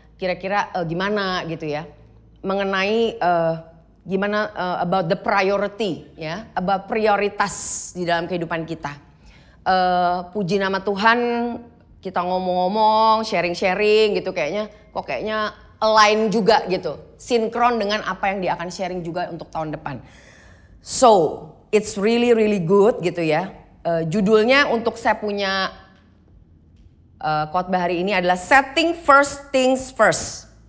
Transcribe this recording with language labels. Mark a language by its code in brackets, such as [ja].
[id] Kira-kira gimana gitu ya. Mengenai gimana [en] about the priority [id] ya, about prioritas di dalam kehidupan kita. Puji nama Tuhan, kita ngomong-ngomong, sharing-sharing gitu kayaknya align juga gitu, sinkron dengan apa yang dia akan sharing juga untuk tahun depan. [en] So, it's really good [id] gitu ya. Judulnya untuk saya punya khotbah hari ini adalah [en] setting first things first.